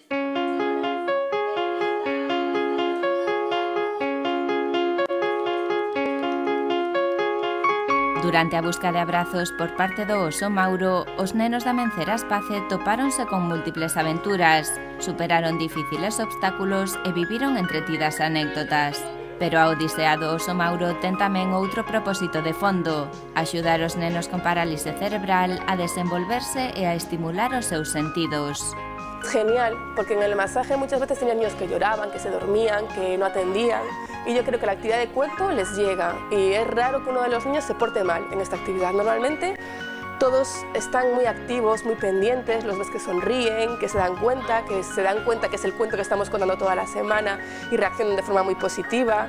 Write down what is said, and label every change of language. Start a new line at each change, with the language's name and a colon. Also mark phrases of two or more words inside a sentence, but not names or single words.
Galician: Durante a busca de abrazos por parte do oso Mauro, os nenos de Amenceras Pace topáronse con múltiples aventuras, superaron difíciles obstáculos e viviron entretidas anécdotas. Pero a odisea do oso Mauro ten tamén outro propósito de fondo, axudar os nenos con parálise cerebral a desenvolverse e a estimular os seus sentidos.
Spanish: Genial, porque en el masaje muchas veces tenían niños que lloraban, que se dormían, que no atendían, y yo creo que la actividad de cuento les llega, y es raro que uno de los niños se porte mal en esta actividad. Normalmente todos están muy activos, muy pendientes, los ves que sonríen, que se dan cuenta que es el cuento que estamos contando toda la semana y reaccionan de forma muy positiva.